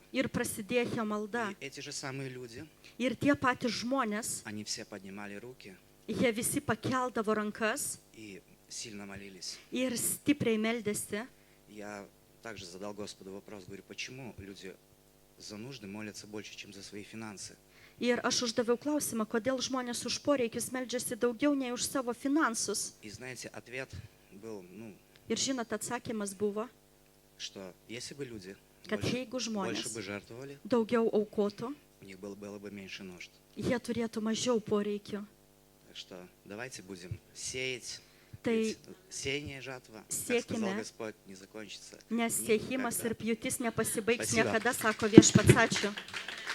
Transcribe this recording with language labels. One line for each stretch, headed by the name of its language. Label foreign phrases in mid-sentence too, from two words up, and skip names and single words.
Lithuanian: ir prasidėjo malda.
Russian: И эти же самые люди,
Lithuanian: Ir tie patys žmonės,
Russian: они все поднимали руки
Lithuanian: jie visi pakeldavo rankas
Russian: и сильно молились.
Lithuanian: ir stipriai meldėsi.
Russian: Я также задал Господу вопрос, говорю, почему люди за нужды молятся больше, чем за свои финансы?
Lithuanian: Ir aš uždaviau klausimą, kodėl žmonės už poreikius meldžiasi daugiau nei už savo finansus.
Russian: И знаете, ответ был,
Lithuanian: Ir žinot, atsakymas buvo,
Russian: что если бы люди
Lithuanian: kad jeigu
Russian: больше
Lithuanian: žmonės
Russian: бы жертвовали,
Lithuanian: daugiau aukotų,
Russian: у них было бы меньше нужд.
Lithuanian: jie turėtų mažiau poreikių.
Russian: Так что давайте будем сеять.
Lithuanian: Tai
Russian: Ведь сеяние и жатва, как сказал
Lithuanian: siekime,
Russian: Господь, не закончится
Lithuanian: nes siekimas
Russian: никогда.
Lithuanian: ir pjūtis nepasibaigs
Russian: Spasiba.
Lithuanian: niekada, sako viešpats. Ačiū.